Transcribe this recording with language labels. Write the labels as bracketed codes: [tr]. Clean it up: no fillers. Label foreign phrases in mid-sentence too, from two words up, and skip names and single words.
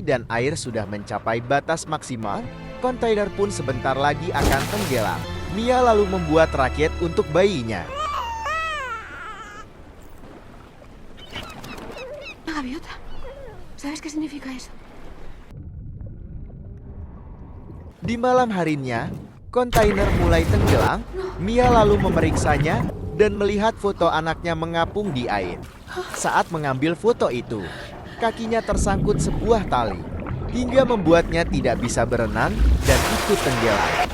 [id] dan air sudah mencapai batas maksimal, kontainer pun sebentar lagi akan tenggelam. Mia lalu membuat raket untuk bayinya. [es] Gaviota. ¿Sabes qué significa eso? [id] Di malam harinya, kontainer mulai tenggelam. Mia lalu memeriksanya dan melihat foto anaknya mengapung di air. Saat mengambil foto itu, kakinya tersangkut sebuah tali, hingga membuatnya tidak bisa berenang dan ikut tenggelam.